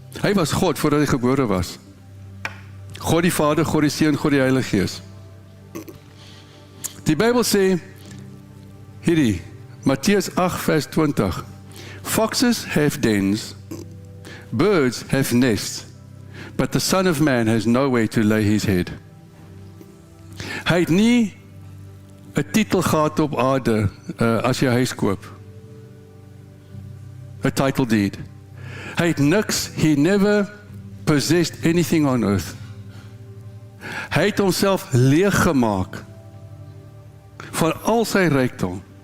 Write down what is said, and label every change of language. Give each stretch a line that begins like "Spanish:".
Afrikaans: Hy was God voordat hy gebore was. God die Vader, God die Seun, God die Heilige Gees. Die Bybel sê, hierdie,
English: Matteus 8:20, Foxes have dens, birds have nests, but the Son of Man has nowhere to lay his head. Hy het nie 'n titel gehad op aarde as jy huis koop. 'n title deed.
Afrikaans: Hy het niks,
English: he never possessed anything on earth.
Afrikaans: Hy het homself leeg gemaak van al sy rykdom.